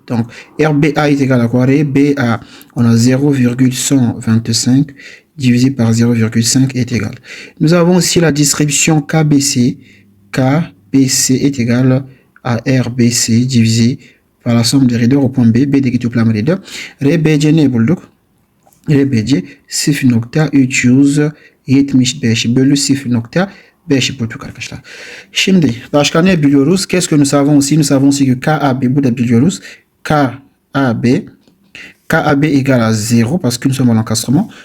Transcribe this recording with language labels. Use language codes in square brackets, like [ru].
[fr] Donc, RBA est égal à quoi? BA, on a 0,125 divisé par 0,5 est égal. Nous avons aussi la distribution KBC. KBC est égal à RBC divisé par la somme des raideurs au point B. [tr] B de toplam raideur. RBC ne bulduk? RBC 0.375 bölü 0.5 bulduk arkadaşlar. Şimdi başka ne biliyoruz? [fr] Qu'est-ce que nous savons aussi? Nous savons aussi que KAB [tr] burada biliyoruz. [fr] KAB égale à 0 parce que nous sommes à l'encastrement.